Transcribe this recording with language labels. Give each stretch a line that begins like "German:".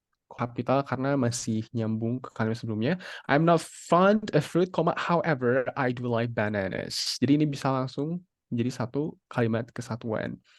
Indonesian: Kapital karena masih nyambung ke kalimat sebelumnya.
English: I'm not fond of fruit, however, I do like bananas.
Indonesian: Jadi ini bisa langsung menjadi satu kalimat kesatuan.